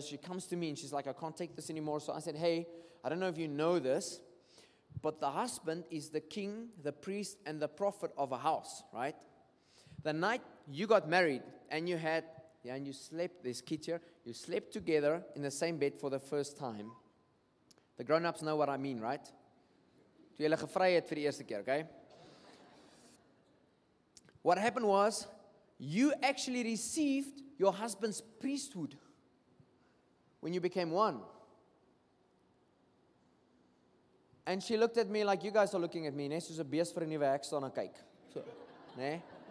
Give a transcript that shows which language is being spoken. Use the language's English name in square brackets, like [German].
[English] She comes to me and she's like, I can't take this anymore. So I said, hey, I don't know if you know this, but the husband is the king, the priest, and the prophet of a house, right? The night you got married and you had, and you slept, there's kids here, you slept together in the same bed for the first time. The grown-ups know what I mean, right? [Afrikaans] Toe julle gevry het vir die eerste keer, okay? [English] What happened was, you actually received your husband's priesthood when you became one. And she looked at me like you guys are looking at me, [Afrikaans] nee, soos 'n bees vir 'n nuwe hek staan en kyk. [English] So, nee.